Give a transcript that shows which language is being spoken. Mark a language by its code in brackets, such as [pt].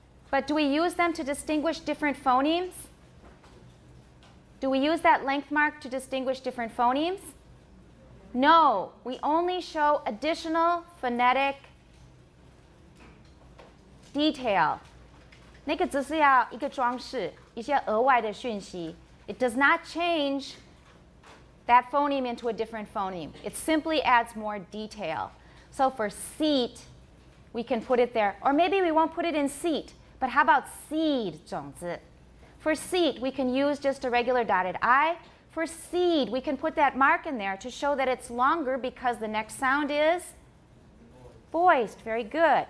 [en] But do we use them to distinguish different phonemes? Do we use that length mark to distinguish different phonemes? No, we only show additional phonetic detail. [zh] 那个只是要一个装饰，一些额外的讯息. [en] It does not change that phoneme into a different phoneme. It simply adds more detail. So for seat, we can put it there. Or maybe we won't put it in seat, but how about seed, 种子? For seat, we can use just a regular dotted I. For seed, we can put that mark in there to show that it's longer because the next sound is voiced. Very good.